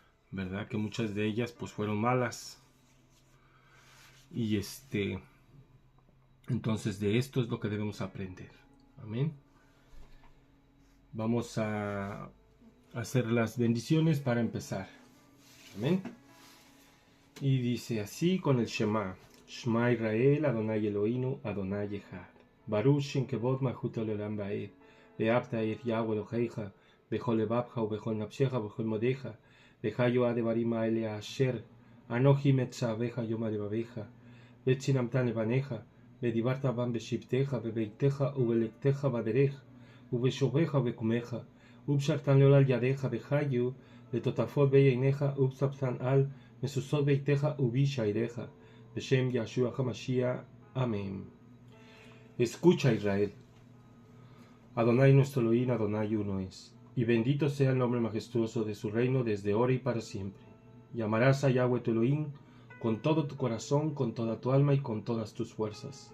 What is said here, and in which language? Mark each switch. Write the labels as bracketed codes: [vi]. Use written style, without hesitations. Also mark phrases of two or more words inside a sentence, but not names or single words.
[es] Que muchas de ellas pues fueron malas. Y entonces de esto es lo que debemos aprender. Amén. Vamos a hacer las bendiciones para empezar. Amén. Y dice así con el Shema. [he] שמע ישראל, אדוני אלוהינו, אדוני אחד. ברוך שם כבוד מלכותו לעולם ועד. ואהבת את יהוה אלהיך, בכל לבבך ובכל נפשך ובכל מאדך. והיו הדברים האלה אשר אנכי מצוך היום על לבבך. ושננתם לבניך. ודברת בם בשבתך בביתך ובלכתך בדרך. ובשכבך ובקומך. וקשרתם לאות על ידך והיו. לטטפת בין עיניך וכתבתם על מזזות ביתך ובשעריך. בשם יהשוע המשיח. [es] Amén. Escucha, Israel. Adonai nuestro Elohim, Adonai uno es. Y bendito sea el nombre majestuoso de su reino desde ahora y para siempre. Y amarás a Yahweh tu Elohim con todo tu corazón, con toda tu alma y con todas tus fuerzas.